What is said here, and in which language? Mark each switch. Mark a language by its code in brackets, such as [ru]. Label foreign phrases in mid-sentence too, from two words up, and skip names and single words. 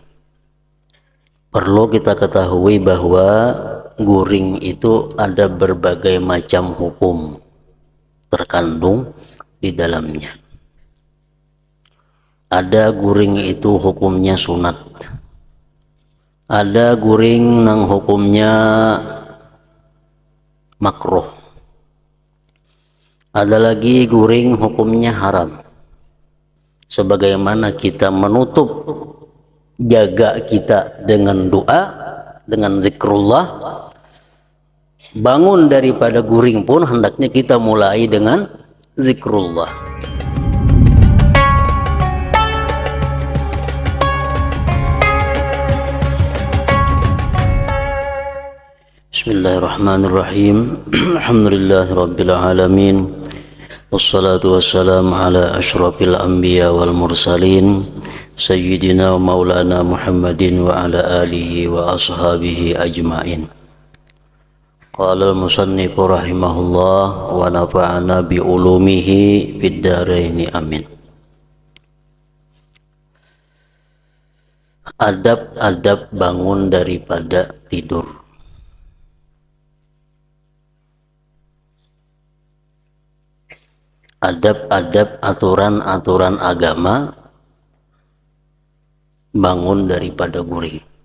[bjn] Perlu kita ketahui bahwa guring itu ada berbagai macam hukum terkandung di dalamnya. Ada guring itu hukumnya sunat. Ada guring nang hukumnya makruh. Ada lagi guring hukumnya haram. Sebagaimana kita menutup jaga kita dengan doa, dengan zikrullah, bangun daripada guring pun hendaknya kita mulai dengan zikrullah. [ar] بسم الله الرحمن الرحيم. الحمد لله رب العالمين والصلاة والسلام على أشرف الأنبياء والمرسلين سيدنا ومولانا محمد وعلى آله وأصحابه أجمعين. قال المصنف رحمه الله ونفعنا بعلومه في الدارين آمين. [bjn] Adab-adab bangun daripada tidur. Adab-adab aturan-aturan agama bangun daripada guring.